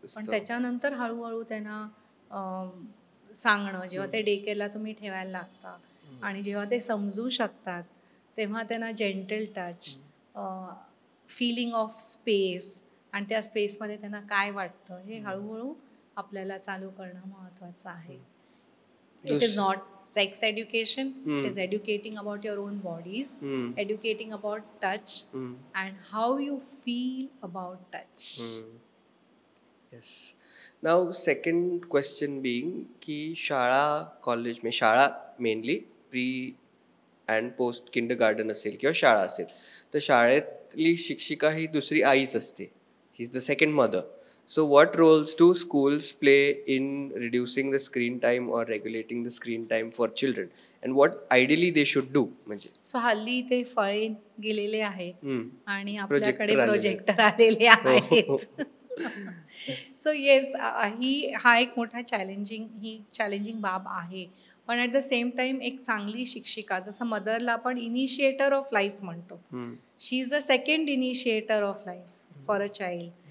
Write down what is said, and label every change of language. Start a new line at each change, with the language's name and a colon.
Marathi: पण त्याच्यानंतर हळूहळू त्यांना सांगणं, जेव्हा ते डे केअरला तुम्ही ठेवायला लागता आणि जेव्हा ते समजू शकतात तेव्हा त्यांना
English: gentle touch, feeling of space
Marathi: आणि त्या स्पेसमध्ये त्यांना काय वाटतं हे हळूहळू आपल्याला चालू करणं महत्त्वाचं आहे.
English: It is not sex education, it is educating about your own bodies, educating about touch and how you feel about touch. Yes. Now second question being
Marathi: की शाळा कॉलेज में शाळा mainly pre and post kindergarten असेल किंवा शाळा असेल तर शाळेतली शिक्षिका ही दुसरी आईच असते.
English: ही is the second mother. So what roles do schools play in reducing the screen time or regulating the screen time for children and what ideally they should do?
Marathi: म्हणजे सो हल्ली ते फळे गेलेले आहेत आणि आपल्याकडे प्रोजेक्टर आलेले आहेत.
English: so yes,
Marathi: हा एक मोठा चॅलेंजिंग बाब आहे. पण
English: at the same time
Marathi: एक चांगली शिक्षिका, जसं मदरला आपण इनिशिएटर ऑफ लाईफ म्हणतो,
English: She is the second initiator of life for a child.